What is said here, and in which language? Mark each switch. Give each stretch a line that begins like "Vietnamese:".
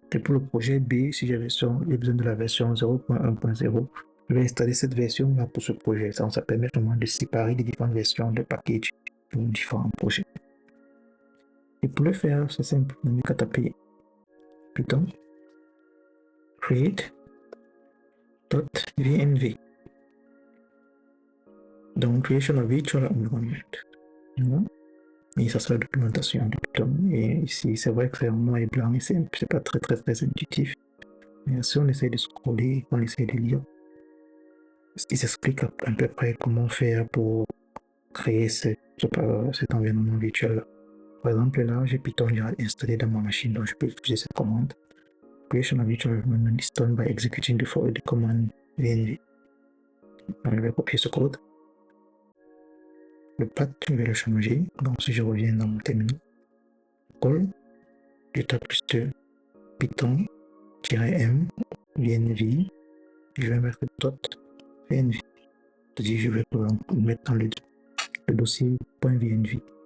French: Et pour le projet B, si j'ai besoin de la version 0.1.0, je vais installer cette version-là pour ce projet. Ça permet vraiment de séparer les différentes versions de package pour différents projets. Et pour le faire, c'est simple. On n'a qu'à taper Python, create, .vnv. Donc,
English: creation of virtual environment.
French: Voilà. Et ça, c'est la documentation de Python. Et ici, c'est vrai que c'est en noir et blanc et c'est pas très intuitif. Mais si on essaie de scroller, on essaie de lire, il s'explique à peu près comment faire pour créer cet environnement virtuel. Par exemple, là, j'ai Python installé dans ma machine, donc je peux utiliser cette commande.
English: Creation of virtual environment is done by executing the command VNV.
French: Donc, je vais copier ce code. Le path, je vais le changer. Donc, si je reviens dans mon terminal, call, je tape juste Python-m VNV. Je vais mettre .vnv. C'est-à-dire, je vais mettre dans le dossier .vnv.